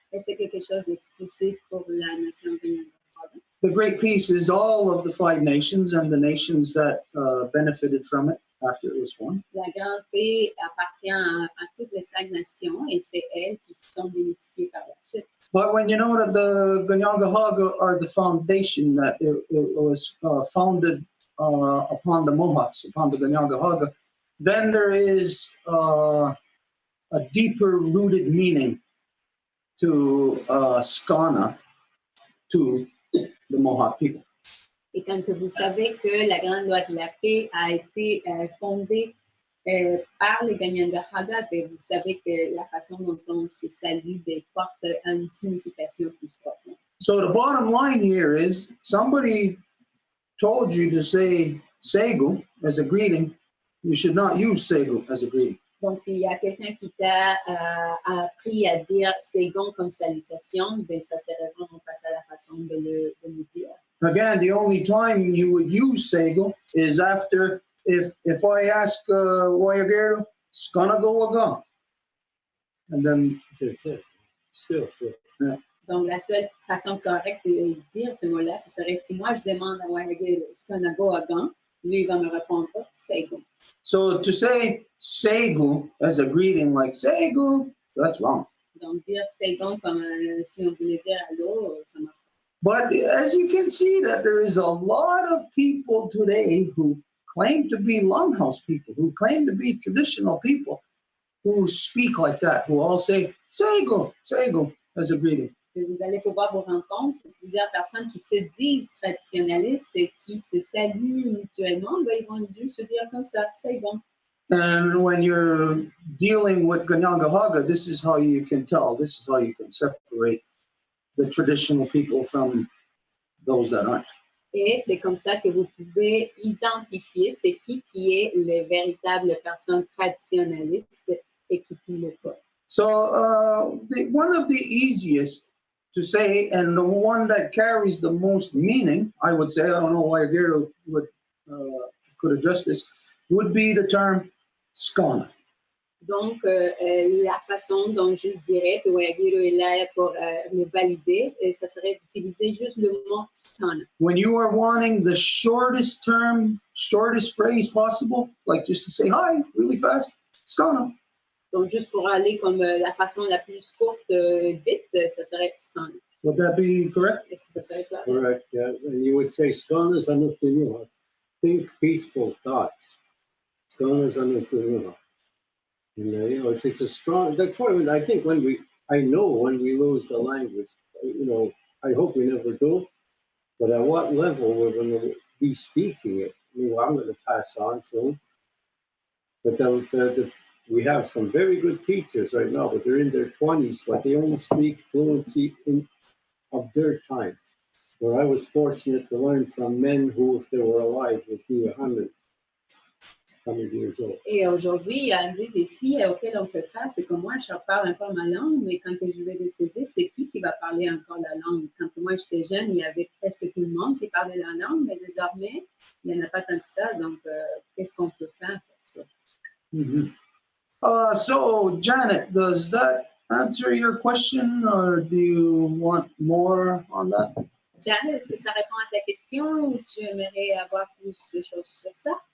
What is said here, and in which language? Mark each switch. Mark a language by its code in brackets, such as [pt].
[fr] Et c'est quelque chose d'exclusif pour la nation Ganyangahaga. [en] The Great Peace is all of the 5 nations and the nations that benefited from it after it was formed. [fr] La grande paix appartient à toutes les 5 nations et c'est elles qui sont bénéficiées par la suite. [en] But when you know that the Ganyangahaga are the foundation, that it was founded upon the Mohawks, upon the Ganyangahaga, then there is a deeper rooted meaning to Skana, to the Mohawk people. [fr] Et quand que vous savez que la grande loi de la paix a été fondée par les Ganyangahaga, ben vous savez que la façon dont on se salue ben, porte une signification plus profonde. [en] So the bottom line here is somebody told you to say Segu as a greeting. You should not use Segu as a greeting. [fr] Donc, s'il y a quelqu'un qui t'a appris à dire Segon comme salutation, ben ça serait vraiment pas ça la façon de le dire. [en] Again, the only time you would use Segu is after, if I ask Wayagero, it's gonna go again. And then, Still. yeah. [fr] Donc, la seule façon correcte de dire ce mot-là, ce serait si moi je demande à Wayagero, [en] it's gonna go again, [fr] lui il va me répondre, Segon. [en] So to say Segu as a greeting, like Segu, that's wrong. [fr] Donc, dire Segon comme si on voulait dire allô, ça marche. [en] But as you can see, that there is a lot of people today who claim to be Longhouse people, who claim to be traditional people, who speak like that, who all say Segu, Segu as a greeting. [fr] Vous allez pouvoir vous rendre compte que plusieurs personnes qui se disent traditionnalistes et qui se saluent mutuellement, ben, ils vont juste se dire comme ça, Segon. [en] And when you're dealing with Ganyangahaga, this is how you can tell, this is how you can separate the traditional people from those that aren't. [fr] Et c'est comme ça que vous pouvez identifier c'est qui est le véritable personne traditionnaliste et qui l'est pas. [en] So one of the easiest to say, and the one that carries the most meaning, I would say, I don't know why Gero could address this, would be the term Skana. [fr] Donc, la façon dont je dirais que Wayagiro est là pour le valider, ça serait d'utiliser juste le mot Skana. [en] When you are wanting the shortest term, shortest phrase possible, like just to say hi really fast, Skana. [fr] Donc, juste pour aller comme la façon la plus courte, vite, ça serait Skana. [en] Would that be correct? [fr] Est-ce que ça serait clair? [en] Correct, yeah. And you would say, [moh] Skana's anukunuha. [en] Think peaceful thoughts. [moh] Skana's anukunuha. [en] And, you know, it's a strong, that's why I think when we lose the language, you know, I hope we never do, but at what level we're going to be speaking it. I mean, I'm going to pass on soon. But we have some very good teachers right now, but they're in their 20s, but they only speak fluency of their time. Where I was fortunate to learn from men who, if they were alive, would be 100 years old. [fr] Et aujourd'hui, il y a un des défis auxquels on fait face, c'est que moi, je parle encore ma langue, mais quand je vais décéder, c'est qui va parler encore la langue? Quand moi, j'étais jeune, il y avait presque tout le monde qui parlait la langue, mais désormais, il n'y en a pas tant que ça. Donc, qu'est-ce qu'on peut faire pour ça? [en] Mm-hmm. So, Janet, does that answer your question, or do you want more on that? [fr] Janet, est-ce que ça répond à ta question ou tu aimerais avoir plus de choses sur ça?